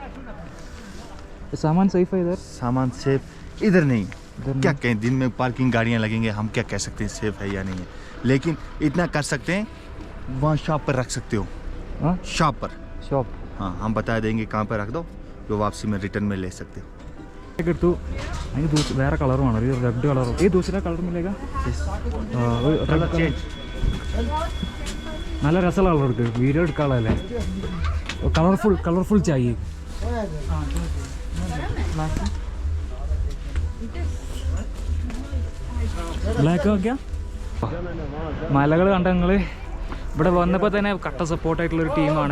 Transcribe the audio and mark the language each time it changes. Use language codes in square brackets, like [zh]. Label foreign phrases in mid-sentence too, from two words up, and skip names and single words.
[hi] सामान सेफ है इधर? सामान सेफ इधर नहीं। इधर क्या कहें, दिन में पार्किंग गाड़ियाँ लगेंगे, हम क्या कह सकते हैं सेफ है या नहीं है। लेकिन इतना कर सकते हैं, वहाँ शॉप पर रख सकते हो। हाँ शॉप पर, शॉप हाँ हम बता देंगे कहाँ पर रख दो, जो वापसी में रिटर्न में ले सकते हो। [ml] എടുത്തു. അതിന് വേറെ കളറുമാണ്, ഒരു റെഡ് കളറും. [hi] ഈ दूसरा कलर मिलेगा? [ml] നല്ല രസമുള്ള കളർ എടുക്കുക, വീഡിയോ എടുക്കാനുള്ളതല്ലേ. [hi] कलरफुल चाहिए. [ml] ബ്ലാക്ക് നോക്കിയാ മലകൾ കണ്ട നിങ്ങൾ ഇവിടെ വന്നപ്പോൾ തന്നെ കട്ട സപ്പോർട്ടായിട്ടുള്ളൊരു ടീമാണ്.